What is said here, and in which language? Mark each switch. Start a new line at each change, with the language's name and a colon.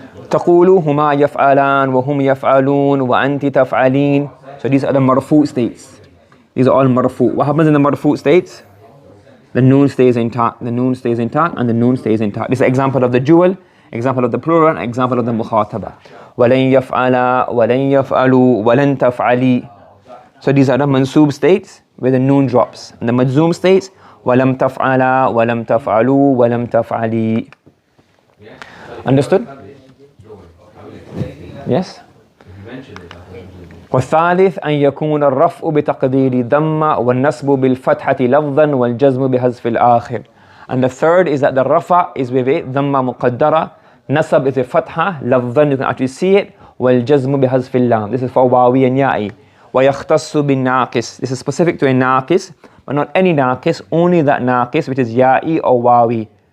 Arabic: تقول هما يفعلان وهم يفعلون وأنت تفعلين.
English: So these are the marfu states. These are all marfu. What happens in the marfu states? The noon stays intact, the noon stays intact, and the noon stays intact. This is an example of the dual, example of the plural, example of the mukhataba.
Arabic: وَلَن يَفْعَلَ وَلَن يَفْعَلُوا وَلَن تَفْعَلِي.
English: So these are the mansoob states where the noon drops. And the majzoom states,
Arabic: وَلَمْ تَفْعَلَ وَلَمْ تَفْعَلُوا وَلَمْ تَفْعَلِي.
English: Understood? Yes?
Arabic: والثالث أن يكون الرفع بتقدير ضم والنصب بالفتحة لفظا والجزم بحذف الآخر.
English: And the third is that the rafa is with a dhamma muqaddara, nasab is a fatha, lafzan you can actually see it,
Arabic: والجزم بحذف اللام.
English: This is for wawi and ya'i.
Arabic: ويختص بالناقص.
English: This is specific to a naqis, but not any naqis, only that naqis which is ya'i or wawi.